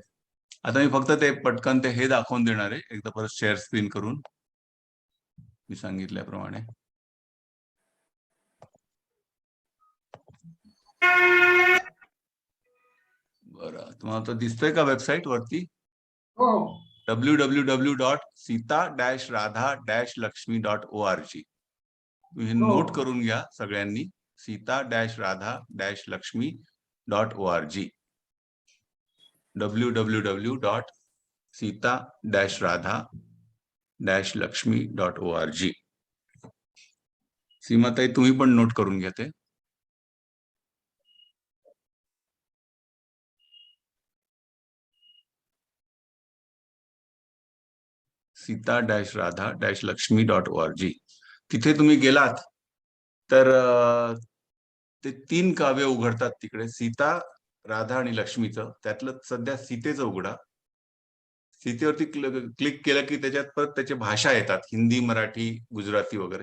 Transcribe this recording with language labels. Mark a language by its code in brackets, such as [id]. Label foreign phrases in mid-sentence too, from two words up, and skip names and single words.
[mr] आता मी फक्त ते पटकन ते हे दाखवून देणार आहे, एकदा परत शेअर स्क्रीन करून, मी सांगितल्याप्रमाणे. बरं, तुम्हाला तर दिसतोय का वेबसाईट वरती? हो www.sita-radha-lakshmi.org. तुम्ही हो. नोट करून घ्या सगळ्यांनी, sita-radha-lakshmi.org. www.sita-radha-lakshmi.org. सीमाताई तुम्ही पण नोट करून घ्या ते. sita-radha-lakshmi.org. तिथे तुम्ही गेलात तर ते 3 काव्य उघडतात तिकडे, सीता, राधा आणि लक्ष्मीचं. त्यातलं सध्या सीतेचं उघडा. सीतेवरती क्लिक केलं की त्याच्यात परत त्याच्या भाषा येतात, हिंदी, मराठी, गुजराती वगैरे.